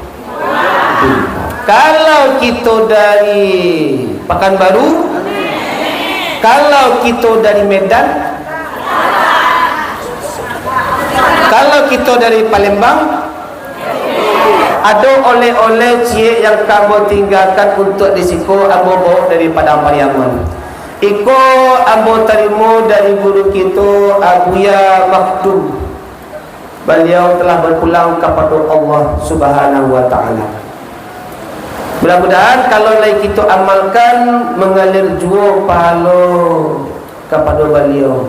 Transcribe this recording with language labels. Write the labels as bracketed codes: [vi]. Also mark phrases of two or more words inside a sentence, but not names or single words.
[id] Kalau kita dari Pekanbaru, kalau kita dari Medan, kalau kita dari Palembang, ada oleh-oleh cie yang kamu tinggalkan untuk [min] disiko ambo [id] bawa dari Padang Pariaman. [min] Iko ambo [id] terima dari guru kita Abuya Makdum. Beliau telah berpulang kepada Allah [ar] Subhanahu wa taala. [id] Mudah-mudahan kalau lagi kita amalkan mengalir jua pahala kepada beliau.